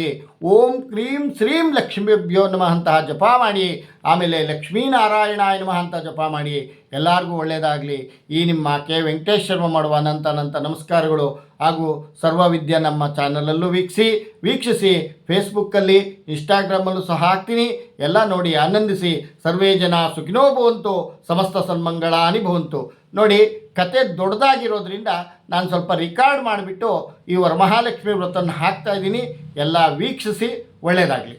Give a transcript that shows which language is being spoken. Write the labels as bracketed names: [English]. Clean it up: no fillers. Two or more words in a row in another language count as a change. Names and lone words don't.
[Sanskrit] ಓಂ ಕ್ರೀಂ ಶ್ರೀಂ ಲಕ್ಷ್ಮೀಭ್ಯೋ ನಮಃ [Kannada] ಅಂತ ಜಪ ಮಾಡಿ, ಆಮೇಲೆ [Sanskrit] ಲಕ್ಷ್ಮೀನಾರಾಯಣಾಯ ನಮಃ [Kannada] ಅಂತ ಜಪ ಮಾಡಿ. ಎಲ್ಲರಿಗೂ ಒಳ್ಳೆಯದಾಗಲಿ. ಈ ನಿಮ್ಮ ಕೆ ವೆಂಕಟೇಶ್ ಶರ್ಮ ಮಾಡುವ ಅನಂತ ನಮಸ್ಕಾರಗಳು. ಹಾಗೂ ಸರ್ವವಿದ್ಯೆ ನಮ್ಮ ಚಾನಲಲ್ಲೂ ವೀಕ್ಷಿಸಿ, ಫೇಸ್ಬುಕ್ಕಲ್ಲಿ, ಇನ್ಸ್ಟಾಗ್ರಾಮಲ್ಲೂ ಸಹ ಹಾಕ್ತೀನಿ. ಎಲ್ಲ ನೋಡಿ ಆನಂದಿಸಿ. [Sanskrit] ಸರ್ವೇ ಜನ ಸುಖಿನೋ ಭವಂತು, ಸಮಸ್ತ ಸನ್ಮಂಗಳಾನಿ ಭವಂತು. [Kannada] ನೋಡಿ, ಕತೆ ದೊಡ್ಡದಾಗಿರೋದ್ರಿಂದ ನಾನು ಸ್ವಲ್ಪ ರಿಕಾರ್ಡ್ ಮಾಡಿಬಿಟ್ಟು ಈ ವರಮಹಾಲಕ್ಷ್ಮಿ ವ್ರತನ ಹಾಕ್ತಾಯಿದ್ದೀನಿ. ಎಲ್ಲ ವೀಕ್ಷಿಸಿ, ಒಳ್ಳೆಯದಾಗಲಿ.